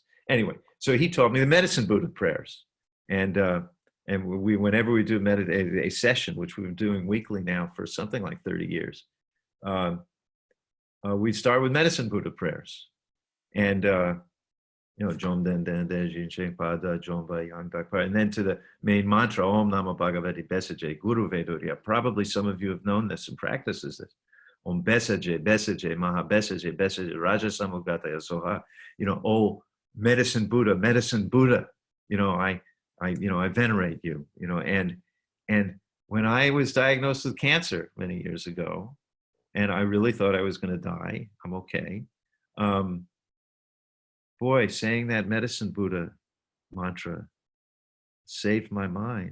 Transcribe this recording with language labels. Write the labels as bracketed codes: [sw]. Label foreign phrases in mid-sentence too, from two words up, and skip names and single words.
[en] Anyway, so he taught me the Medicine Buddha prayers. And whenever we do a session, which we've been doing weekly now for something like 30 years, we start with Medicine Buddha prayers. And, you know, [bo] Jom Den Den De Jin Sheng Pada Jom Ba Yang Dak Pa, [en] and then to the main mantra, [sa] Om Namo Bhagavate Besaje, Guru Veduriya. [en] Probably some of you have known this and practices this. [sa] Om Besaje, Besaje, Maha Besaje, Besaje, Raja Samugata Soha. [en] You know, oh, Medicine Buddha, you know, I venerate you, you know, and when I was diagnosed with cancer many years ago, and I really thought I was going to die, I'm okay. Boy, saying that Medicine Buddha mantra saved my mind.